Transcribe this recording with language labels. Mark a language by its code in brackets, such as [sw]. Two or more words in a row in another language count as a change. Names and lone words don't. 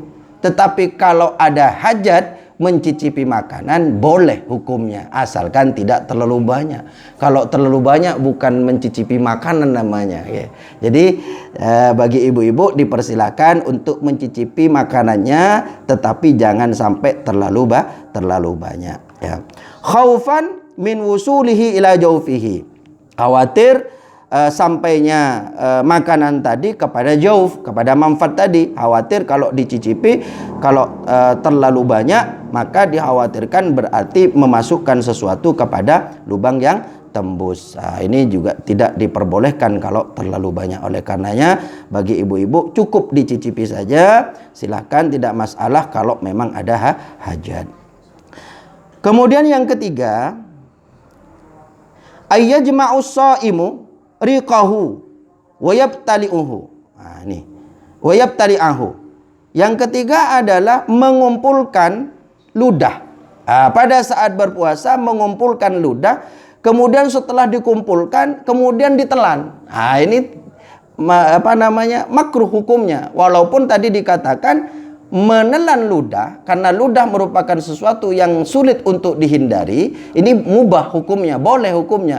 [id] Tetapi kalau ada hajat, mencicipi makanan boleh hukumnya, asalkan tidak terlalu banyak. Kalau terlalu banyak bukan mencicipi makanan namanya ya. Jadi bagi ibu-ibu dipersilakan untuk mencicipi makanannya, tetapi jangan sampai terlalu banyak ya. [ar] خوفا من وصوله إلى جوفه, [id] khawatir sampainya makanan tadi kepada jauf, kepada manfaat tadi. Khawatir kalau dicicipi, kalau terlalu banyak, maka dikhawatirkan berarti memasukkan sesuatu kepada lubang yang tembus. Ini juga tidak diperbolehkan kalau terlalu banyak. Oleh karenanya bagi ibu-ibu cukup dicicipi saja, silahkan, tidak masalah kalau memang ada hajat. Kemudian yang ketiga, [ar] أن يجمع الصائم ريقه ويبتلعه. Ini ويبتلعه. [id] Yang ketiga adalah mengumpulkan ludah. Pada saat berpuasa mengumpulkan ludah, kemudian setelah dikumpulkan kemudian ditelan. Ini makruh hukumnya. Walaupun tadi dikatakan menelan ludah, karena ludah merupakan sesuatu yang sulit untuk dihindari, ini mubah hukumnya, boleh hukumnya.